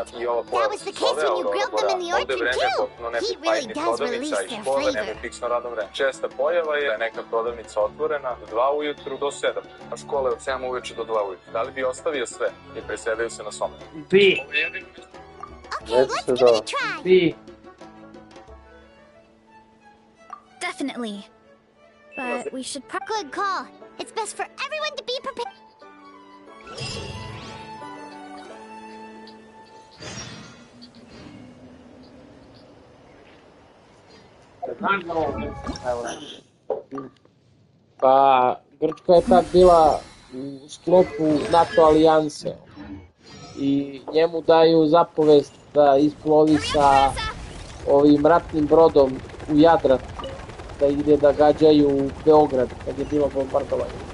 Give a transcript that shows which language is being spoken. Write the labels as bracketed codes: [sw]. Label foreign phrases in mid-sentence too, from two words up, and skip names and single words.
[sr] I ova pojava se zove Aurora Borealis. Ovde vreme je potpuno nebitno, a i ni prodavnica i škole nemaju fiksno radno vreme. Česta pojava je da je neka prodavnica otvorena do 2 ujutru do 7, a škola je od 7 uveče do 2 ujutru. Da li bi ostavio sve i preselio se na Somer? Bi. Bi. [en] Definitely. But we should Good call. It's best for everyone to be prepared. [sr] Pa, Grčka je tad bila u sklopu NATO alijanse i njemu daju zapovest da isplovi sa ovim ratnim brodom u Jadran, da ide da gađaju u Beograd kad je bilo bombardovanje.